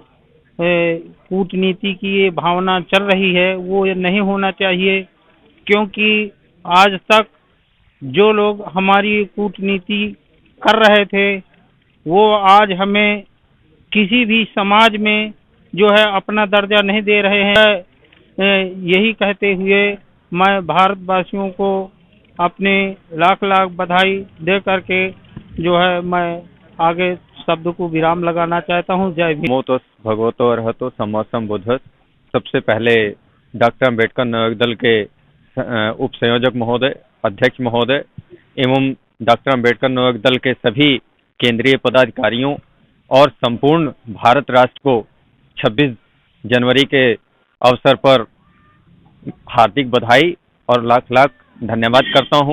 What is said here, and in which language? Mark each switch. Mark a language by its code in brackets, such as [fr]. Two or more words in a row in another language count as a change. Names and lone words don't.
[hi] कूटनीति की ये भावना चल रही है वो नहीं होना चाहिए, क्योंकि आज तक जो लोग हमारी कूटनीति कर रहे थे वो आज हमें किसी भी समाज में जो है अपना दर्जा नहीं दे रहे हैं। यही कहते हुए मैं भारतवासियों को अपने लाख लाख बधाई दे करके जो है मैं आगे शब्द को विराम लगाना चाहता हूँ। जय भीम। [pi] नमो तस् भगवतो अरहतो सम्मा सम्बुद्धः। [hi] सबसे पहले डॉक्टर अंबेडकर नवयुवक दल के उप संयोजक महोदय, अध्यक्ष महोदय एवं डॉक्टर अंबेडकर नवयुवक दल के सभी केंद्रीय पदाधिकारियों और संपूर्ण भारत राष्ट्र को 26 जनवरी के अवसर पर हार्दिक बधाई और लाख लाख धन्यवाद करता हूं।